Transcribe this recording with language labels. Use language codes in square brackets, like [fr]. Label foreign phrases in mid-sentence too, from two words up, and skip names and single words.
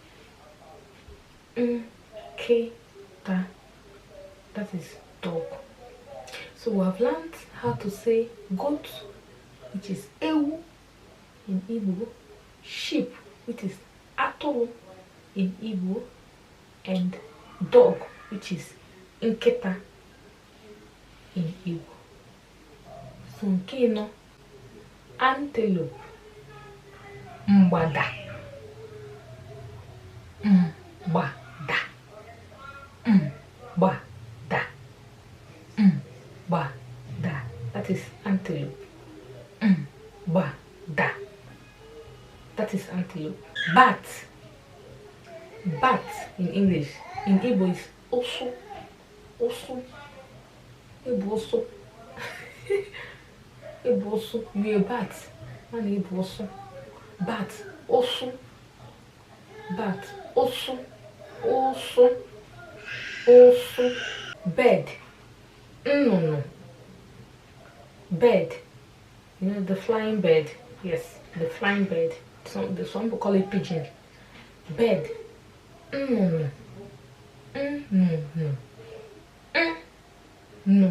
[ig] Nketa, [en] that is dog. So we have learned how to say goat, which is ewu in Igbo, sheep, which is atolo in Igbo, and dog, which is nketa in Igbo. So [ig] nke no, [en] antelope. [ig] Mbada. Mbada. Mbada. Mbada. [en] That is antelope. Mbada. That is antelope. Bat. Bat in English. In Igbo is oso. Oso. Igbo oso. Igbo oso. You're a bat. And Igbo oso. Bat. Oso. Bat. [ig] osu, osu, osu. [en] Bed, no. Bed, you know, the flying bird. Yes, the flying bird. Some people call it pigeon. Bed, no. No.